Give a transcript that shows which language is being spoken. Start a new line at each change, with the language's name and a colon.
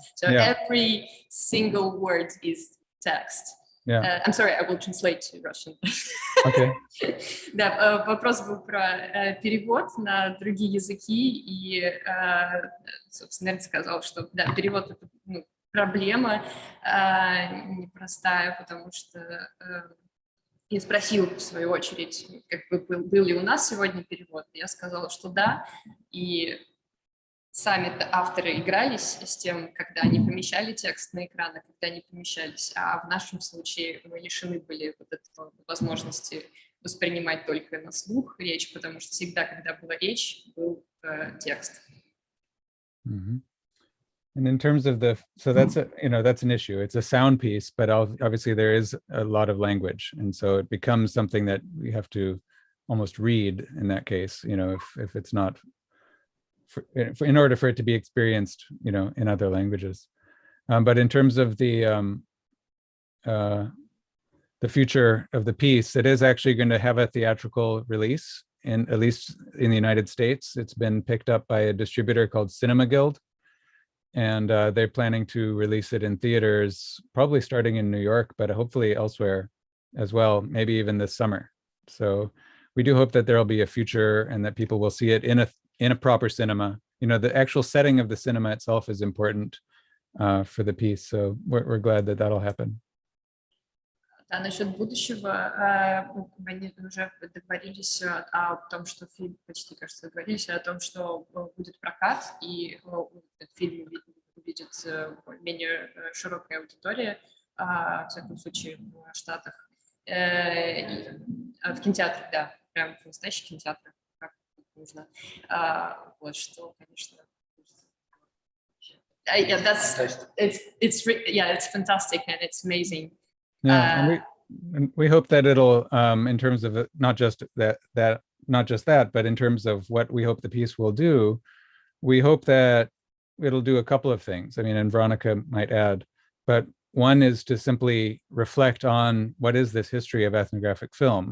English: So every single word is text. Yeah. I'm sorry, I will translate to Russian. Okay.
Russian: Да, вопрос был про перевод на другие языки, и, собственно, Эрнст сказал, что да, перевод — это проблема непростая, потому что я спросил, в свою очередь, как бы, был ли у нас сегодня перевод. Я сказала, что да, и сами авторы игрались с тем, когда они помещали текст на экран, а когда не помещались. А в нашем случае мы лишены были вот этой возможности воспринимать только на слух речь, потому что всегда, когда была речь, был текст.
English: And in terms of so that's that's an issue. It's a sound piece, but obviously there is a lot of language, and so it becomes something that we have to almost read in that case. If it's not, in order for it to be experienced, in other languages. But in terms of the future of the piece, it is actually going to have a theatrical release, at least in the United States. It's been picked up by a distributor called Cinema Guild. And they're planning to release it in theaters, probably starting in New York, but hopefully elsewhere as well, maybe even this summer. So we do hope that there will be a future and that people will see it in a proper cinema. The actual setting of the cinema itself is important. for the piece. So we're glad that that'll happen.
Russian: Да, насчет будущего, они уже договорились о том, что фильм, почти, кажется, договорились о том, что будет прокат, и этот фильм увидит менее широкая аудитория, в всяком случае, в Штатах. В кинотеатрах, да, прям в настоящих кинотеатрах, как нужно. Вот что, конечно.
English: Yeah, it's fantastic and it's amazing. Yeah, and we hope that it'll, in terms of not just that, but in terms of what we hope the piece will do, we hope that it'll do a couple of things. I mean, and Veronica might add, but one is to simply reflect on what is this history of ethnographic film.